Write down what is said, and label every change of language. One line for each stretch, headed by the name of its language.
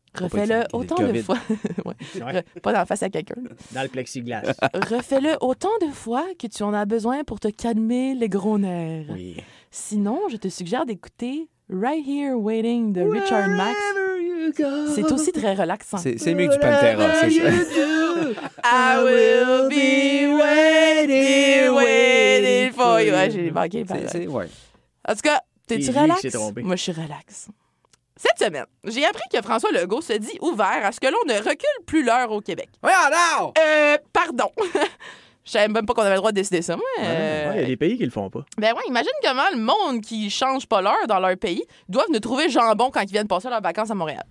French: Refais-le autant de fois. Ouais. Pas dans la face à quelqu'un. Dans le plexiglas. Refais-le autant de fois que tu en as besoin pour te calmer les gros nerfs. Oui. Sinon, je te suggère d'écouter Right Here Waiting de Richard Max. C'est aussi très relaxant. C'est mieux que du Pantera, c'est ça.
English: I will be waiting for you.
French: Ouais, j'ai manqué. Ouais. En tout cas, t'es-tu C'est lui relax? qui s'est trompé. Moi, je suis relax. Cette semaine, j'ai appris que François Legault se dit ouvert à ce que l'on ne recule plus l'heure au Québec. Ouais, alors! Pardon. Je savais même pas qu'on avait le droit de décider ça, moi. Il y a des pays qui le font pas. Ben ouais, imagine comment le monde qui change pas l'heure dans leur pays doivent nous trouver jambon quand ils viennent passer leurs vacances à Montréal.